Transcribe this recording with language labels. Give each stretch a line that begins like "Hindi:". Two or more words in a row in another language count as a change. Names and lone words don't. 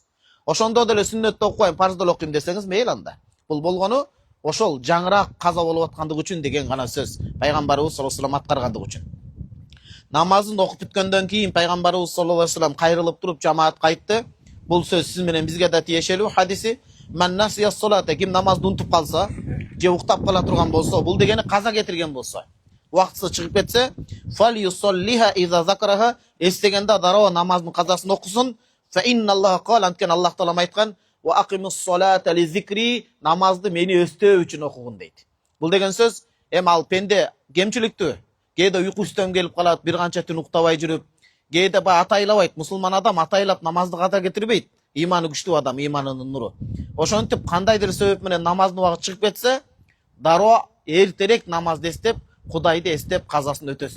Kyrgyz: Ошондо деле сүннөттү окуйм, парзды окуйм десеңиз, мейли анда. Бул болгону ошол жаңыраак каза болуп аткандыгы үчүн деген гана сөз. Пайгамбарыбыз
Arabic: صلى الله عليه وسلم
Kyrgyz: аткаргандыгы үчүн. Намазын окуп бүткөндөн кийин пайгамбарыбыз
Arabic: صلى الله عليه وسلم
Kyrgyz: кайрылып туруп жамаатка айтты. Бул сөз сиз менен бизге да тиешелүү хадиси.
Arabic: من نسي صلاة,
Kyrgyz: ким намазды унутуп калса, же уктап кала турган болсо, бул дегени каза кетирген болсо, вакытсы чыгып кетсе,
Arabic: فليصلها إذا ذكرها,
Kyrgyz: эстегенде дароо намаздын казасын окусун.
Arabic: فإن الله قال,
Kyrgyz: анткен Аллах таала айткан:
Arabic: "وأقم الصلاة لذكري",
Kyrgyz: намазды мени өстөө үчүн окугун дейт. Бул деген сөз, ал пенде кемчиликтүү, кээде уйку үстөн келип калат, бир канча түн уктабай жүрүп, кээде атайлабайт, мусулман адам атайлап намазды ката кетирбейт. Иманы күчтүү адам, иманынын нуру. Ошентип кандайдыр себеп менен намаздын убагыты чыгып кетсе, дароо эртерээк намазды эстеп, Кудайды эстеп казасын өтөсүн.